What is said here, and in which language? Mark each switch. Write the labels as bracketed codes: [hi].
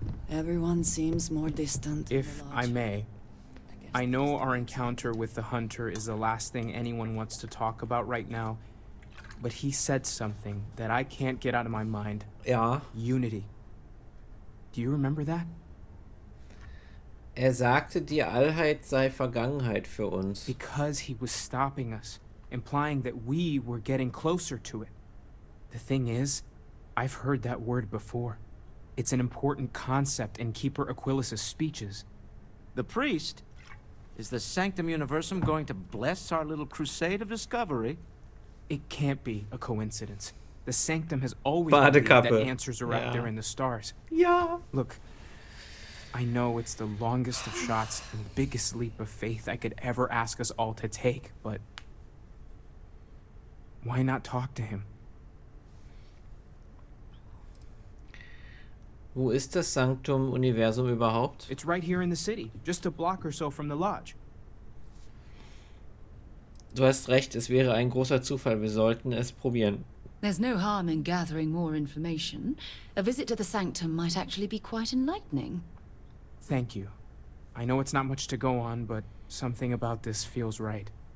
[en] Everyone seems more distant. If I may, I know our encounter with the hunter is the last thing anyone wants to talk about right now, but he said something that I can't get out of my mind. [de] Ja. [en] Unity. Do you remember that? [de] Er sagte, die Allheit sei Vergangenheit für uns. [en] Because he was stopping us, implying that we were getting closer to it. The thing is, I've heard that word before. It's an important concept in Keeper Aquilas's speeches. The priest? Is the Sanctum Universum going to bless our little crusade of discovery? It can't be a coincidence. The Sanctum has always believed that answers are out there in the stars. [de] Ja. [en] Look, I know it's the longest of shots and biggest leap of faith I could ever ask us all to take, but why not talk to him? [de] Wo ist das Sanctum Universum überhaupt? [en] It's right here in the city, just a block or so from the lodge. [de] Du hast recht, es wäre ein großer Zufall. Wir sollten es probieren. [en] There's no harm in gathering more information. A visit to the Sanctum might actually be quite enlightening. Thank you. I know it's not much to go on, but something about this feels right.